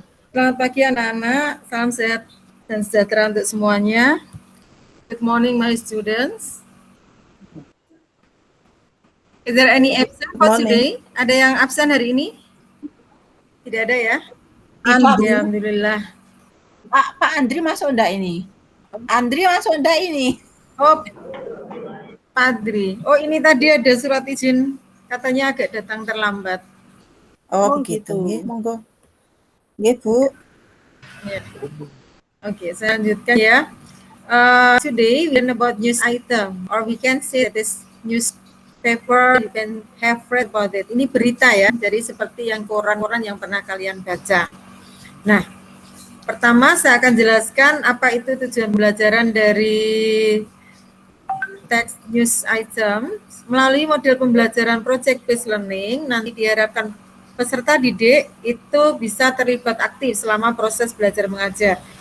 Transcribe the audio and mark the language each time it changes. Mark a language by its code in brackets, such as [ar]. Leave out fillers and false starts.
[id] Selamat pagi anak-anak, salam sehat dan sejahtera untuk semuanya. [en] Good morning my students. Is there any absent for today? [id] Ada yang absen hari ini? Tidak ada ya? Alhamdulillah. Pak Andri masuk enggak ini? Andri masuk enggak ini? Oh, Padri. Oh, ini tadi ada surat izin, katanya agak datang terlambat. Oh begitu. [jv] Monggo. Nggih, [id] Bu. Ya. Oke, saya lanjutkan ya. [en] Today we learn about news item, or we can say that this newspaper, you can have read about it. [id] Ini berita ya, jadi seperti yang koran-koran yang pernah kalian baca. Nah, pertama saya akan jelaskan apa itu tujuan pembelajaran dari text news item. Melalui model pembelajaran project based learning, nanti diharapkan peserta didik itu bisa terlibat aktif selama proses belajar mengajar.